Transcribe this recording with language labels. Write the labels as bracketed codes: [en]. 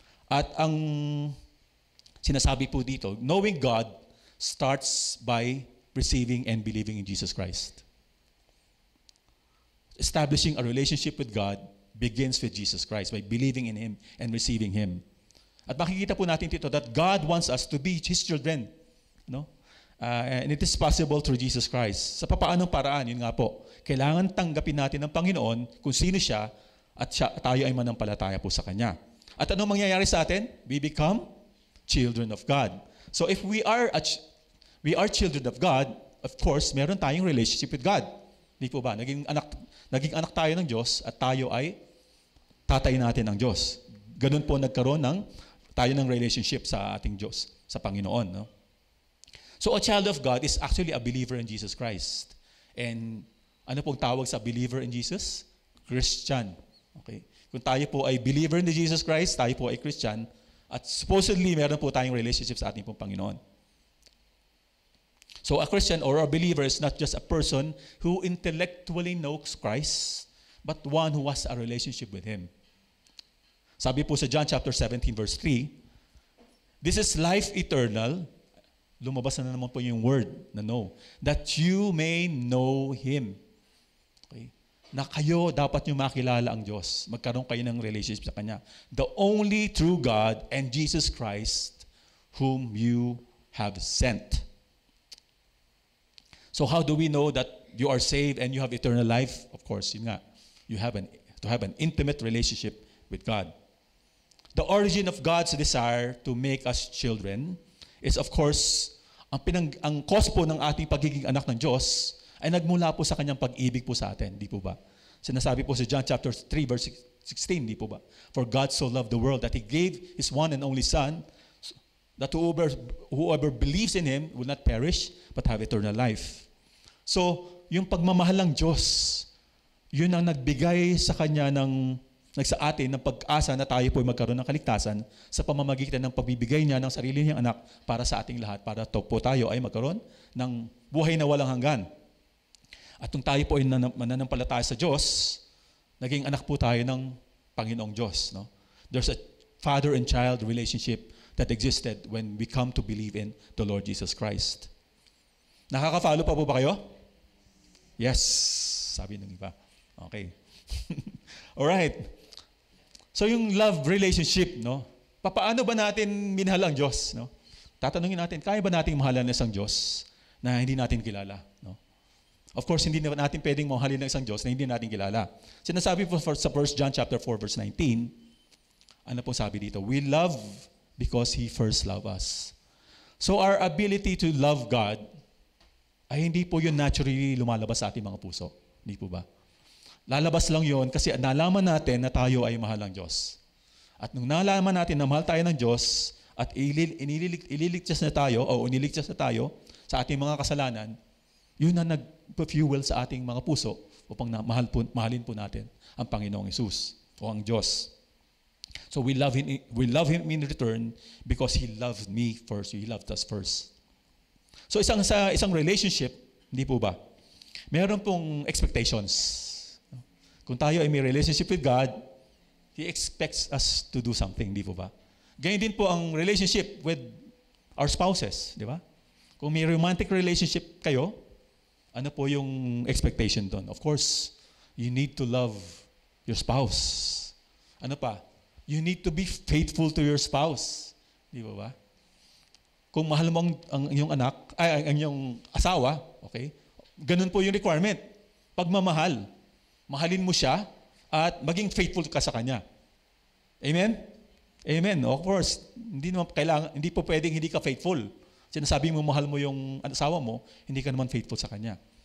[tl] At ang sinasabi po dito, [en] knowing God starts by receiving and believing in Jesus Christ. Establishing a relationship with God begins with Jesus Christ by believing in Him and receiving Him. [tl] At makikita po natin dito [en] that God wants us to be His children. No? And it is possible through Jesus Christ. [tl] Sa papaanong paraan, yun nga po, kailangan tanggapin natin ng Panginoon kung sino siya at tayo ay manampalataya po sa Kanya. At anong mangyayari sa atin? [en] We become children of God. So if we are children of God, of course, [tl] meron tayong [en] relationship with God. [tl] Di po ba? Naging anak tayo ng Diyos at tayo ay tatay natin ng Diyos. Ganun po nagkaroon tayo ng relationship sa ating Diyos, sa Panginoon. No? [en] So a child of God is actually a believer in Jesus Christ. And [tl] ano pong tawag sa [en] believer in Jesus? Christian. Okay? [tl] Kung tayo po ay [en] believer in Jesus Christ, [tl] tayo po ay Christian, at supposedly meron po tayong relationship sa ating pong Panginoon. [en] So a Christian or a believer is not just a person who intellectually knows Christ, but one who has a relationship with Him. [tl] Sabi po sa [en] John chapter 17 verse 3, this is life eternal. [tl] Lumabas na naman po yung word na know. [en] That you may know Him. [tl] Okay? Na kayo dapat nyo makilala ang Diyos. Magkaroon kayo ng relationship sa Kanya. [en] The only true God and Jesus Christ whom you have sent. So how do we know that you are saved and you have eternal life? Of course, [tl] yun nga. [en] You have to have an intimate relationship with God. The origin of God's desire to make us children is of course, [tl] ang cause po ng ating pagiging anak ng Diyos ay nagmula po sa Kanyang pag-ibig po sa atin. Di po ba? Sinasabi po sa John chapter 3 verse 16, di po ba? [en] For God so loved the world that He gave His one and only Son, that whoever believes in Him will not perish but have eternal life. [tl] So, yung pagmamahal ng Diyos, yun ang nagbigay sa Kanya sa atin ng pag-asa na tayo po ay magkaroon ng kaligtasan sa pamamagitan ng pagbibigay niya ng sarili niyang anak para sa ating lahat, para po tayo ay magkaroon ng buhay na walang hanggan. At kung tayo po ay mananampalataya sa Diyos, naging anak po tayo ng Panginoong Diyos. No? [en] There's a father and child relationship that existed when we come to believe in the Lord Jesus Christ. [tl] Nakaka-follow pa po ba kayo? Yes, sabi ng iba. Okay. Alright. So yung love relationship, no? Paano ba natin minahal ang Diyos, no? Tatanungin natin, kaya ba nating mahalan ng isang Diyos na hindi natin kilala, no? Of course, hindi natin pwedeng mahalin ng isang Diyos na hindi natin kilala. Sinasabi po sa 1 John chapter 4 verse 19, ano po sabi dito? [en] We love because He first loved us. So our ability to love God [tl] ay hindi po yun naturally lumalabas sa ating mga puso. Hindi po ba? Lalabas lang yon kasi nalaman natin na tayo ay mahal ng Diyos. At nung nalaman natin na mahal tayo ng Diyos at iniligtas na tayo o iniligtas na tayo sa ating mga kasalanan, yun na nag-fuel sa ating mga puso upang mahalin po natin ang Panginoong Hesus o ang Diyos. [en] So we love Him in return because He loved me first. He loved us first. So isang relationship, [tl] hindi po ba? Meron pong expectations. Kung tayo ay may [en] relationship with God, He expects us to do something, di po ba? [tl] Ganyan din po ang [en] relationship with our spouses, [tl] di ba? Kung may romantic relationship kayo, ano po yung expectation doon? Of course, [en] you need to love your spouse. [tl] Ano pa? [en] You need to be faithful to your spouse. [tl] Di ba? Kung mahal mo ang iyong anak, ang iyong asawa, okay? Ganun po yung requirement. Pagmamahal. Mahalin mo siya at maging faithful ka sa kanya. Amen? Amen. Of course, hindi po pwedeng hindi ka faithful. Sinasabi mo mahal mo yung asawa mo, hindi ka naman faithful sa kanya.